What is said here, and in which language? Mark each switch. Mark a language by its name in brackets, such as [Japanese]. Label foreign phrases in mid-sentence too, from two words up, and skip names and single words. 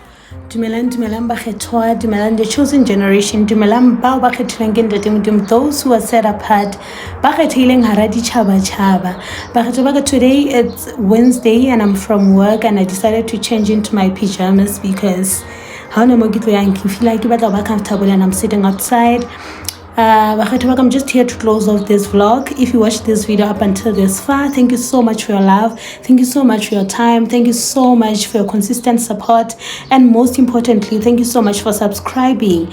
[Southern Sotho] Dumelang bakgethwa, dumelang [English] the chosen generation, [Southern Sotho] dumelang bao ba kgethilweng ke ntate Modimo, [English] those who are set apart, [Southern Sotho] ba kgethileng hara ditjhaba-tjhaba. Bakgethwa ba ka, [English] today it's Wednesday and I'm from work and I decided to change into my pajamas because I feel like I'm comfortable and I'm sitting outside. I'm just here to close off this vlog. If you watched this video up until this far, thank you so much for your love, thank you so much for your time, thank you so much for your consistent support, and most importantly, thank you so much for subscribing.